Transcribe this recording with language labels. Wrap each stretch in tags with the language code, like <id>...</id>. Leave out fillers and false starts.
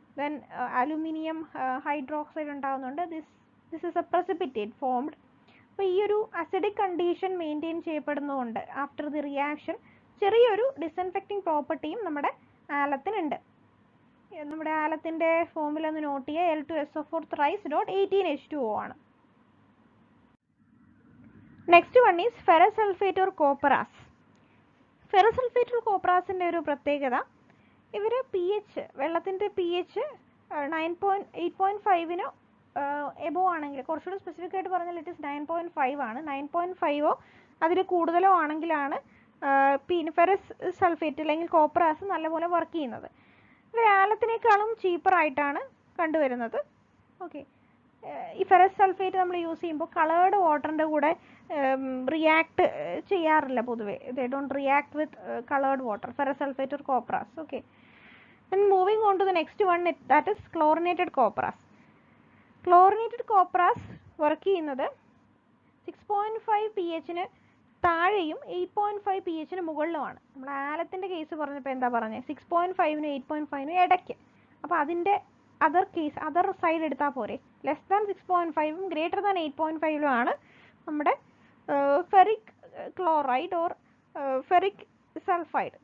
<en>Then aluminium hydroxide ഉണ്ടാവുന്നുണ്ട്. This is a precipitate formed.</en> <ml>അപ്പോൾ ഈ ഒരു acidic condition maintain ചെയ്യപ്പെടുന്നതുകൊണ്ട് after the reaction ചെറിയൊരു ഡിസിൻഫെക്റ്റിംഗ് പ്രോപ്പർട്ടിയും നമ്മുടെ ആലത്തിനുണ്ട്. നമ്മുടെ ആലത്തിൻ്റെ ഫോമുല ഒന്ന് നോട്ട് ചെയ്യുക. L2SO4 thrice.18H2O ആണ്. Next one is ferrous sulphate or കോപ്പറാസ്. Ferrous sulphate or കോപ്പറാസിൻ്റെ ഒരു പ്രത്യേകത, ഇവർ വെള്ളത്തിൻ്റെ pH 8.5 എബോവ് ആണെങ്കിൽ, കുറച്ചുകൂടി സ്പെസിഫിക് ആയിട്ട് പറഞ്ഞാൽ</ml> <en>it is</en> <ml>9.5 ആണ്. 9.5 അതിൽ കൂടുതലോ ആണെങ്കിലാണ് പിന്നെ ഫെറസ് സൾഫേറ്റ് അല്ലെങ്കിൽ കോപ്പറാസ് നല്ലപോലെ വർക്ക് ചെയ്യുന്നത്. ഇവർ ആലത്തിനേക്കാളും ചീപ്പറായിട്ടാണ് കണ്ടുവരുന്നത്. ഓക്കെ, ഈ ഫെറസ് സൾഫേറ്റ് നമ്മൾ യൂസ് ചെയ്യുമ്പോൾ കളേർഡ് വാട്ടറിൻ്റെ കൂടെ റിയാക്ട് ചെയ്യാറില്ല പൊതുവെ.</ml> <en>They don't react with coloured water, ferrous sulphate or copperas. Okay, then moving on to the next one, that is chlorinated copperas.</en> <ml>Chlorinated copperas work ചെയ്യുന്നത് 6.5 pH താഴെയും 8.5 pH മുകളിലുമാണ്. നമ്മൾ ആലത്തിൻ്റെ case പറഞ്ഞപ്പോൾ എന്താ പറഞ്ഞത്? 6.5 8.5 ഇടയ്ക്ക്. അപ്പോൾ അതിൻ്റെ അതർ സൈഡ് എടുത്താൽ പോരെ. ലെസ് ദാൻ 6.5 ഗ്രേറ്റർ ദാൻ 8.5 ആണ് നമ്മുടെ ferric chloride or ferric sulphide.</ml>